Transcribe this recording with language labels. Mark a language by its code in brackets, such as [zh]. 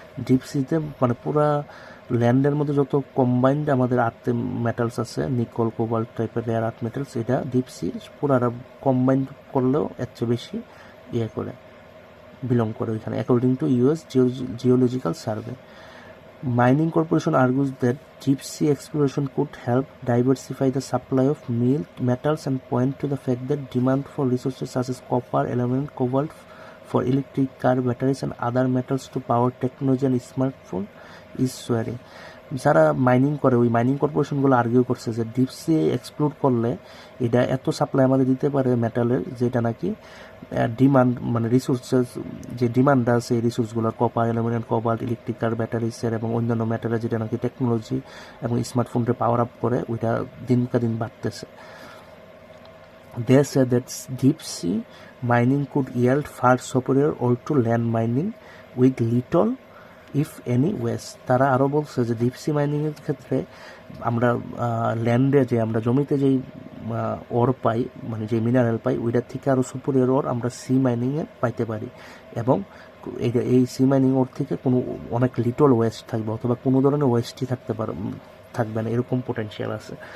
[bn] Deep সিতে মানে পুরা ল্যান্ডের মধ্যে যত কম্বাইন্ড আমাদের আর্থ মেটালস আছে, নিকল, কোবাল্ট টাইপের রেয়ার আর্থ মেটালস, এটা ডিপ সি পুরা কম্বাইন্ড করলেও এর চেয়ে বেশি করে বিলং করে ওইখানে, according to US geological survey. [en] Mining corporation argues that deep sea exploration could help diversify the supply of metals and point to the fact that demand for resources such as copper, aluminum, cobalt for electric car batteries and other metals to power technology and smartphone is soaring. [bn] যারা mining করে ওই mining কর্পোরেশনগুলো argue করছে যে deep sea explore করলে এটা এত supply আমাদের দিতে পারে মেটালের, যেটা নাকি ডিমান্ড মানে রিসোর্সেস যে ডিমান্ড আছে এই রিসোর্সগুলোর, কপার, অ্যালুমিনিয়াম, কোবাল্ট, ইলেকট্রিক কার ব্যাটারিসের এবং অন্যান্য ম্যাটারের, যেটা নাকি টেকনোলজি এবং স্মার্টফোনকে পাওয়ার আপ করে, ওইটা দিনকা দিন বাড়তেছে। [en] They say that deep sea mining could yield far superior or to land mining with little if any waste. [bn] তারা আরও বলছে যে ডিপ সি মাইনিংয়ের ক্ষেত্রে আমরা ল্যান্ডে যে আমরা জমিতে যেই ওর পাই, মানে যে মিনারেল পাই, ওইটার থেকে আরও সুপিরিয়র ওর আমরা সি মাইনিংয়ে পাইতে পারি, এবং এই সি মাইনিং ওর থেকে কোনো অনেক লিটল ওয়েস্ট থাকবে, অথবা কোনো ধরনের ওয়েস্টই থাকবে না, এরকম পোটেনশিয়াল আছে।